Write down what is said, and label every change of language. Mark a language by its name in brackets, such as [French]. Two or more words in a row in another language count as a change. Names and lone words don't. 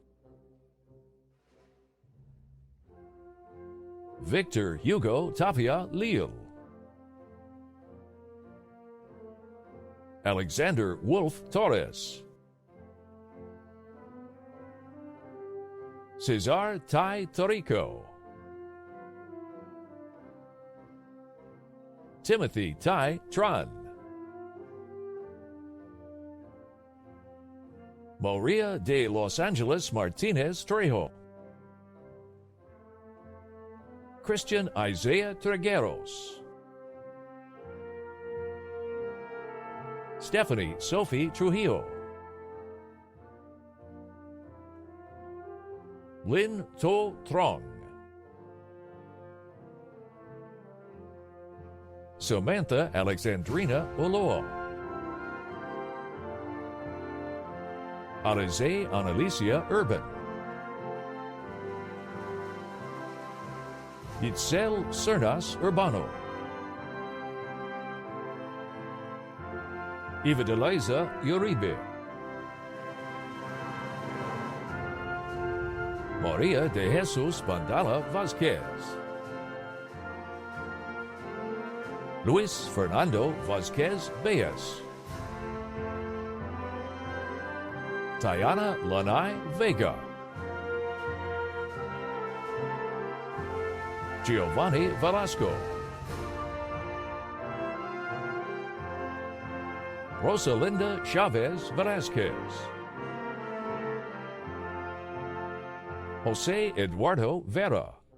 [Spanish] Victor Hugo Tapia Leal, Alexander Wolf Torres, Cesar Tai Torico, Timothy Tai Tran, Maria de Los Angeles Martinez Trejo, Christian Isaiah Tregueros, Stephanie Sophie Trujillo, Lin To Trong, Samantha Alexandrina Oloa, Alize Analicia Urban, Itzel Cernas Urbano, Ivideliza Uribe, Maria de Jesus Bandala Vasquez. Luis Fernando Vasquez Beas. Tayana Lanai Vega. Giovanni Velasco. Rosalinda Chavez Velasquez. Jose Eduardo Vera.